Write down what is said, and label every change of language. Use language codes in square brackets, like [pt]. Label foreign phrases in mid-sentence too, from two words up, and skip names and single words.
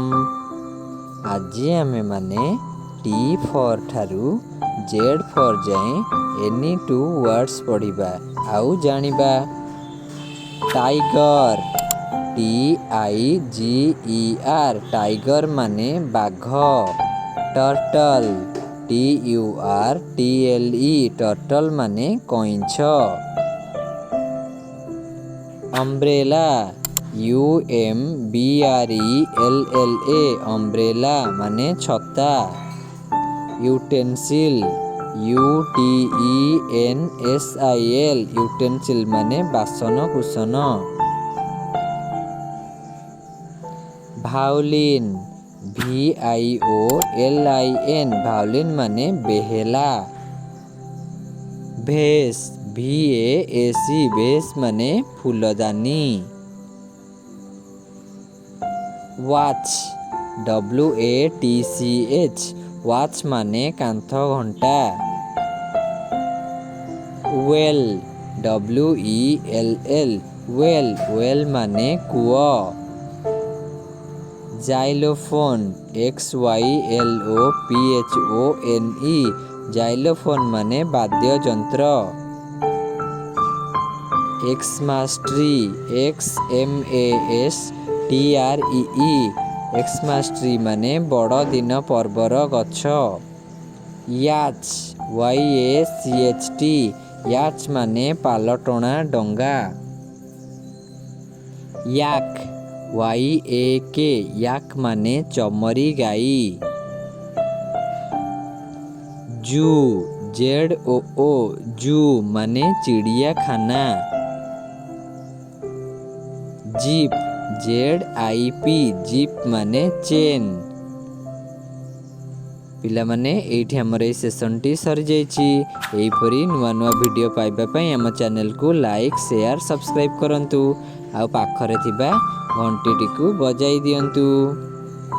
[or] ଆଜି ଆମେ ମାନେ [en] T for [or] ठारू [en] Z for [or] जाए [en] any two words [or] ପଢ଼ିବା ଆଉ ଜାଣିବା। ଟାଇଗର TIGER ଟାଇଗର ମାନେ ବାଘ। ଟର୍ଟଲ TURTLE ଟର୍ଟଲ ମାନେ କଇଁଛ। ଅମ୍ବ୍ରେଲା UMBRELLA ଅମ୍ବ୍ରେଲା ମାନେ ଛତା। ୟୁଟେନ୍ସିଲ UTENSIL ୟୁଟେନ୍ସିଲ ମାନେ ବାସନ କୁସନ। ଭାୟୋଲିନ VIOLIN ଭାୟୋଲିନ ମାନେ ବେହେଲା। ଭେସ VAS ଭେସ ମାନେ ଫୁଲଦାନୀ। ୱାଚ WATCH ୱାଚ ମାନେ କାନ୍ଥ ଘଣ୍ଟା। ୱେଲ WELL ୱେଲ ୱେଲ ମାନେ କୂଅ। ଜାଇଲୋଫୋନ XYLOPHONE ଜାଇଲୋଫୋନ ମାନେ ବାଦ୍ୟ ଯନ୍ତ୍ର। [en] Xmas tree [or] XMASTREE [en] Xmas tree [or] ମାନେ ବଡ଼ ଦିନ ପର୍ବର ଗଛ। ୟାଚ YACHT ୟାଚ ମାନେ ପାଲଟଣା ଡଙ୍ଗା। ୟାକ YAK ୟାକ ମାନେ ଚମରୀ ଗାଈ। ଜୁ ZOO ଜୁ ମାନେ ଚିଡ଼ିଆ ଖାନା। ଜିପ ZIP ଜିପ ମାନେ ଚେନ। ପିଲା ମାନେ ଏଠି ହମର ଏ ସେସନ ଟି ସରି ଯାଇଛି। ଏହିପରି ନୂଆ ନୂଆ ଭିଡିଓ ପାଇବା ପାଇ ହମ ଚ୍ୟାନେଲ କୋ [en] like share subscribe [or] କରନ୍ତୁ ଆ ପାଖରେ ଥିବା ଘଣ୍ଟି ଟି କୋ ବଜାଇ ଦିଅନ୍ତୁ।